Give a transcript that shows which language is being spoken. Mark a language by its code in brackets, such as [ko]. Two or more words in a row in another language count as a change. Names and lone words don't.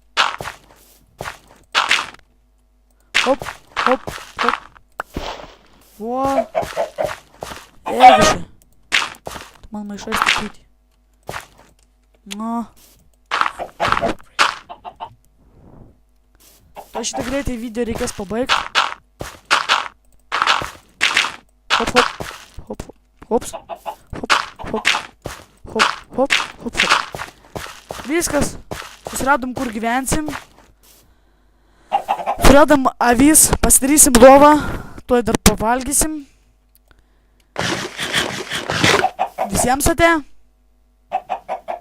[lt] Hop, hop, hop. Vo. Egiši. Man maišai statyti. Nu. Tai šitą greitai video reikės pabaigti. Hop, hop. Hop, hops. Hop, hop. Hop, hop, hop, hop. Viskas. Susiradom, kur gyvensim. Suradom avis, pasidarysim lovą. Tuoj dar pavalgysim. Visiems ate.